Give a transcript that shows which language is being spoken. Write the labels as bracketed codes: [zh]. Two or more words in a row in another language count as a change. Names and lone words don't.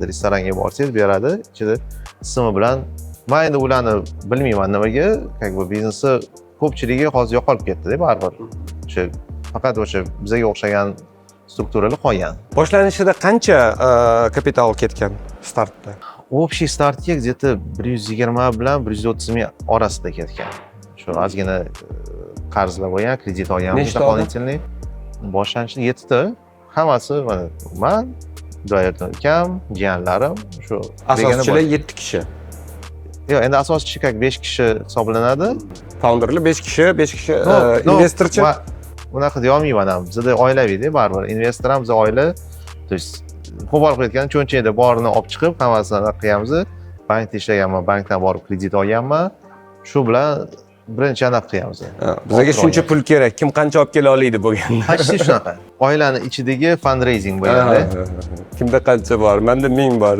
[uz] Restoranga borsangiz beradi, ichida ismi bilan. Men endi ularni bilmayman nimaga, biznesni ko'pchiligi hozir yo'qolib ketdi-da baribir. O'sha faqat o'sha bizga o'xshagan strukturalar qolgan. Boshlanishida qancha kapital ketgan startda? Общий startga где-то 120 bilan 130 ming orasida ketgan. Shu ozgina qarzlar bo'lgan, kredit olganmiz дополнительный. Boshlanishda 7 ta, hammasi mana men, do'yardan ukam, jiyanlarim, shu asoschilar 7 kishi. Yo'q, endi asoschi 5 kishi hisoblanadi. Founderlar 5 kishi, investorchi. Unaqa deya olmayman ham. Bizda oilaviy-da baribir. Investor ham biz oila. [ru] То есть [uz] qo'pol qilayotgan cho'nchakda borini olib chiqib, hammasini qilganmiz. Bankda ishlaganman, bankdan borib kredit olganman. Shu bilan birinchi anaqa qilganmiz. Bizga shuncha pul kerak, kim qancha olib kela oladi bo'lganda. Почти shunaqa. Oilani ichidagi fundraising bo'lganda. Kimda qancha bor? Menda 1000 bor.